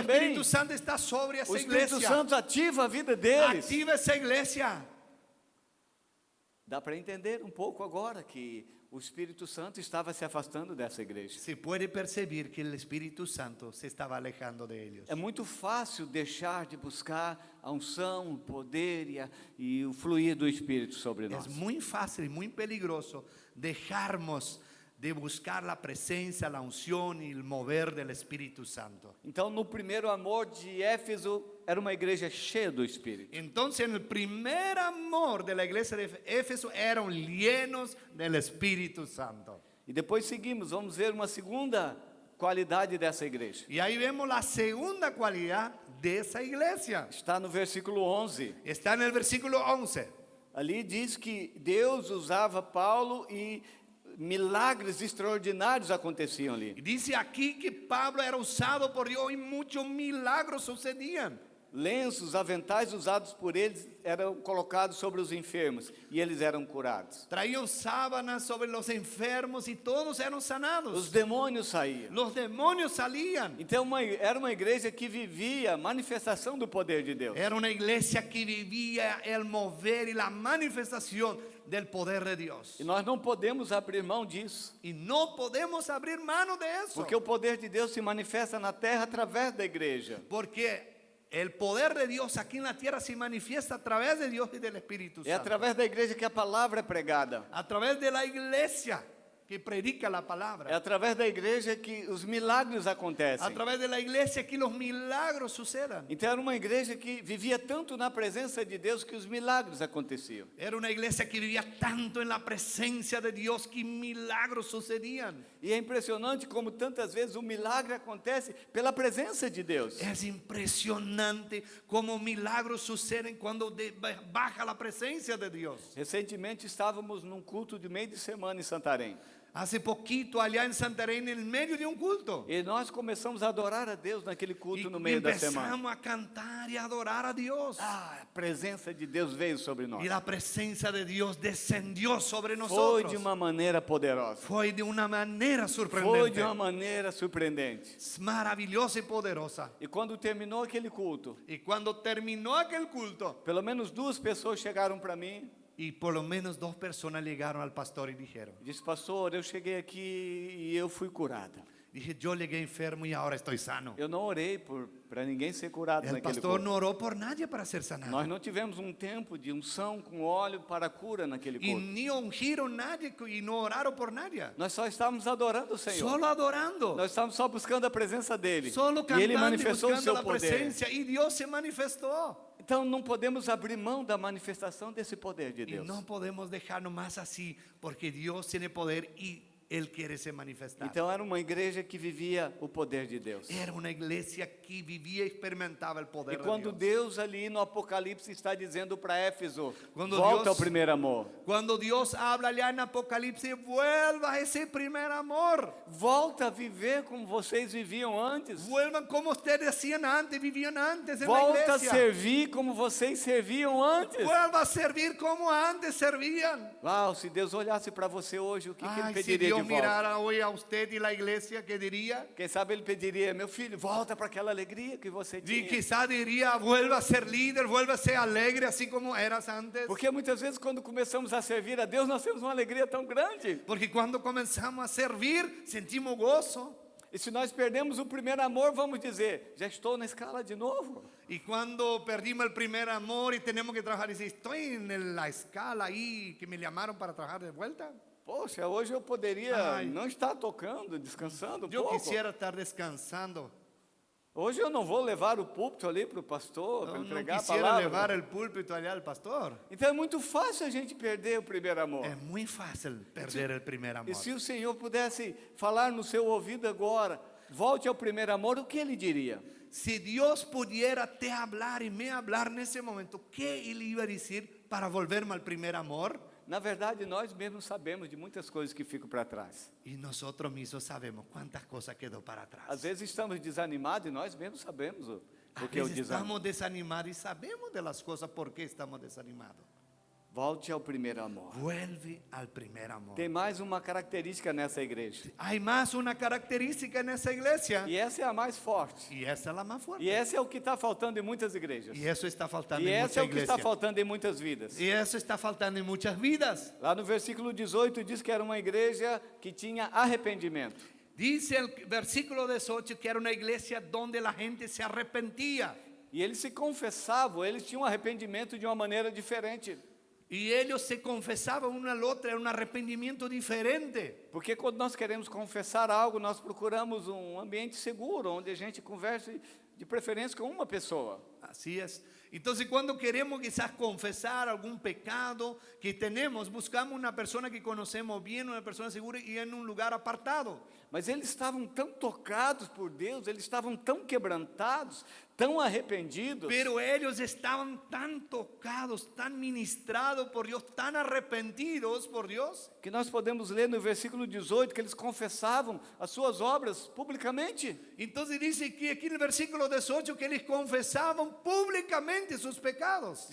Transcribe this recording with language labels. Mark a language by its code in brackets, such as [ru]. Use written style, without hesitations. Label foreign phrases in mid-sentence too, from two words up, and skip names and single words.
[pt] também. [es] Espíritu Santo está sobre esa [pt] O Espírito [es] iglesia. [pt] Santo ativa a vida deles. [es] Activa esa iglesia. [pt] Dá para entender um pouco agora que o Espírito Santo estava se afastando dessa igreja. [es] Se puede percibir que el Espíritu Santo se estaba alejando de ellos. [pt] É muito fácil deixar de buscar a unção, o poder e o fluir do Espírito sobre nós. [es] Es muy fácil y muy peligroso dejarnos de buscar la presencia, la unción y el mover del Espíritu Santo. [pt] Então, no primeiro amor de Éfeso, era uma igreja cheia do Espírito. [es] Entonces, en el primer amor de la iglesia de Éfeso eran llenos del Espíritu Santo. [pt] E depois seguimos, vamos ver uma segunda qualidade dessa igreja. [es] Y ahí vemos la segunda cualidad de esa iglesia. [pt] Está no versículo 11. [es] Está en el versículo 11. [pt] Ali diz que Deus usava Paulo e milagres extraordinários aconteciam ali. [es] Y dice aquí que Pablo era usado por Dios y muchos milagros sucedían. [pt] Lenços, aventais usados por eles eram colocados sobre os enfermos e eles eram curados. [es] Traían sábanas sobre los enfermos y todos eran [pt] Os [es] sanados. [pt] demônios saíam. [es] Los demonios salían. [pt] Então era uma igreja que vivia a manifestação do poder de Deus. [es] Era una iglesia que vivía el mover y la manifestación del poder de Dios. [pt] E nós não podemos abrir mão disso, [es] Y no podemos abrir mano de eso. [pt] porque o poder de Deus se manifesta na terra através da igreja. [es] Porque el poder de Dios aquí en la tierra se manifiesta a través de Dios y del Espíritu [pt] É [es] Santo. [pt] através da igreja que a palavra é pregada. [es] A través de la iglesia que predica la [pt] É [es] palabra. [pt] através da igreja que os milagres [es] A [pt] acontecem. [es] través de la iglesia que los milagros sucedan. [pt] Então era uma igreja que vivia tanto na presença de Deus que os milagres aconteciam. [es] Era una iglesia que vivía tanto en la presencia de Dios que milagros sucedían. [pt] E é impressionante como tantas vezes o milagre acontece pela presença de Deus. [es] Es impresionante cómo milagros suceden cuando baja la presencia de Dios. [pt] Recentemente estávamos num culto de meio de semana em Santarém. [es] Hace poquito allá en Santarém, en el medio de un culto. [pt] E nós começamos a adorar a Deus naquele [es] Y [pt] culto no meio da semana. [es] empezamos a cantar y a adorar a Dios. [pt] A presença de Deus veio sobre nós. [es] Y la presencia de Dios descendió sobre [pt] Foi [es] nosotros. [pt] de uma maneira poderosa. [es] Fue de una manera [pt] Foi [es] sorprendente. [pt] de uma maneira surpreendente. [es] Maravillosa y poderosa. [pt] E quando terminou aquele culto, [es] Y cuando terminó aquel culto, [pt] pelo menos 2 pessoas chegaram para mim [es] y por lo menos 2 personas llegaron al pastor y dijeron, [pt] e disse: pastor, eu cheguei aqui e eu fui curada. [es] dije, yo llegué enfermo y ahora estoy sano. [pt] Eu não orei para ninguém ser curado [es] El [pt] naquele [es] pastor [pt] culto. [es] no oró por nadie para ser sanado. [pt] Nós não tivemos um tempo de unção com óleo para a cura naquele [es] Y [pt] culto. [es] ni ungieron nadie y no oraron por nadie. [pt] Nós só estávamos adorando o Senhor. [es] Solo adorando. [pt] Nós estávamos só buscando a presença dele. [es] Solo [pt] E ele [es] cantando y [pt] manifestou o [es] buscando [pt] seu [es] la [pt] poder. [es] presencia. Y Dios se manifestó. [pt] Então não podemos abrir mão da manifestação desse poder de [es] Y [pt] Deus. [es] no podemos dejarnos más así porque Dios tiene poder y Él quiere se manifestar. [pt] Então era uma igreja que vivia o poder de Deus. [es] Era una iglesia que vivía y experimentaba el [pt] E [es] poder [pt] quando [es] de Dios. [pt] Deus ali no Apocalipse está dizendo para Éfeso, Quando volta Deus- ao primeiro amor. [es] Cuando Dios habla allá en Apocalipsis, vuelva a ese primer amor. [pt] Volta a viver como vocês viviam antes. [es] Vuelvan como ustedes hacían antes, vivían antes en la [pt] Volta a [es] iglesia. [pt] servir como vocês serviam antes. [es] Vuelva a servir como antes servían. [pt] Uau, se Deus olhasse para você hoje, o que ele [es] Ay, si [pt] pediria [es] Dios [pt] de volta? [es] mirara hoy a usted y la iglesia, ¿qué diría? [pt] Quem sabe ele pediria: meu filho, volta para aquela alegria que você [es] Y [pt] tinha. [es] quizá diría, vuelva a ser líder, vuelva a ser alegre así como eras antes. [pt] Porque muitas vezes quando começamos a servir a Deus, nós temos uma alegria tão grande. [es] Porque cuando comenzamos a servir, sentimos gozo. [pt] E se nós perdemos o primeiro amor, vamos dizer: já estou na escala de novo. [es] Y cuando perdimos el primer amor y tenemos que trabajar, dice, estoy en la escala ahí que me llamaron para trabajar de vuelta. [pt] Poxa, hoje eu poderia [es] Ai. [pt] não estar tocando, descansando um [es] Yo [pt] pouco. [es] quisiera estar descansando. [pt] Hoje eu não vou levar o púlpito ali para o pastor, para [es] No, [pt] ele [es] no [pt] pregar a [es] quisiera [pt] palavra. [es] llevar el púlpito allá al pastor. [pt] Então é muito fácil a gente perder o primeiro amor. [es] Es muy fácil perder el primer amor. [pt] E se o Senhor pudesse falar no seu ouvido agora, volte ao primeiro amor, o que ele diria? [es] Si Dios pudiera te hablar y me hablar en ese momento, ¿qué Él iba a decir para volverme al primer amor? [pt] Na verdade, nós mesmos sabemos de muitas coisas que ficam para trás. [es] Y nosotros mismos sabemos cuántas cosas quedó para atrás. [pt] Às vezes estamos desanimados e nós mesmos sabemos o [es] A [pt] que é o [es] veces [pt] desânimo. [es] estamos desanimados y sabemos de las cosas por qué estamos desanimados. [pt] Volte ao primeiro amor. [es] Vuelve al primer amor. [pt] Tem mais uma característica nessa igreja. [es] Hay más una característica en esa iglesia. [pt] E essa é a mais forte. [es] Y esa es la más fuerte. [pt] E esse é o que está faltando em muitas igrejas. [es] Y eso está faltando [pt] E [es] en [pt] esse é [es] muchas [pt] o que está [es] iglesias. [pt] faltando em muitas vidas. [es] Y eso está faltando en muchas vidas. [pt] Lá no versículo 18 diz que era uma igreja que tinha arrependimento. [es] Dice el versículo 18 que era una iglesia donde la gente se arrepentía. [pt] E eles se confessavam, eles tinham arrependimento de uma maneira diferente. [es] Y ellos se confesaban una al otra, era un arrepentimiento diferente. [pt] Porque quando nós queremos confessar algo, nós procuramos um ambiente seguro, onde a gente converse de preferência com uma pessoa. [es] Así es. Entonces cuando queremos quizás confesar algún pecado que tenemos, buscamos una persona que conocemos bien, una persona segura y en un lugar apartado. [pt] Mas eles estavam tão tocados por Deus, eles estavam tão quebrantados, tão arrependidos, [es] Pero ellos estaban tan tocados, tan ministrados por Dios, tan arrepentidos por Dios, [pt] que nós podemos ler no versículo 18 que eles confessavam as suas obras publicamente. [es] entonces dice que aquí en el versículo 18 que ellos confesaban públicamente sus pecados.